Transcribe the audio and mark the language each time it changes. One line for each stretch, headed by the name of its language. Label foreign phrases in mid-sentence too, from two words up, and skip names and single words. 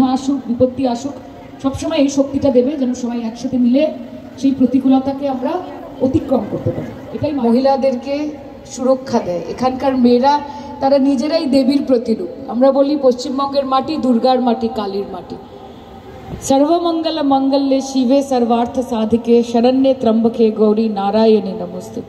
Bangla: আসুক, বিপত্তি আসুক, সবসময় এই শক্তিটা দেবে যেন সবাই একসাথে মিলে সেই প্রতিকূলতাকে আমরা অতিক্রম করতে পারি। এটাই মহিলাদেরকে সুরক্ষা দেয়। এখানকার মেয়েরা তারা নিজেরাই দেবীর প্রতিরূপ। আমরা বলি পশ্চিমবঙ্গের মাটি দুর্গার মাটি, কালীর মাটি।
Sanskrit: সর্বমঙ্গল মঙ্গলে শিবে সর্বার্থ সাধিকে শরণ্যে ত্রম্বকে গৌরী নারায়ণী নমস্তুতে।